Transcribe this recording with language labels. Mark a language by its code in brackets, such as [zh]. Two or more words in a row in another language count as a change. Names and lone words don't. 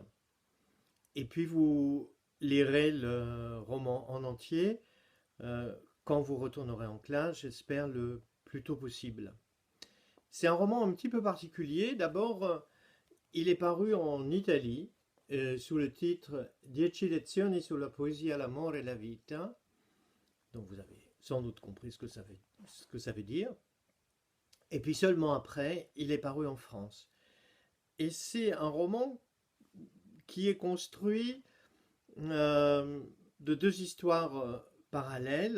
[fr] Et puis vous lirez le roman en entier euh, quand vous retournerez en classe, j'espère le plus tôt possible. C'est un roman un petit peu particulier. D'abord, il est paru en Italie sous le titre Dieci lezioni sulla poesia, l'amore e la vita. Donc vous avez sans doute compris ce que ça veut dire. Et puis seulement après, il est paru en France. Et c'est un roman qui est construit euh, de deux histoires parallèles.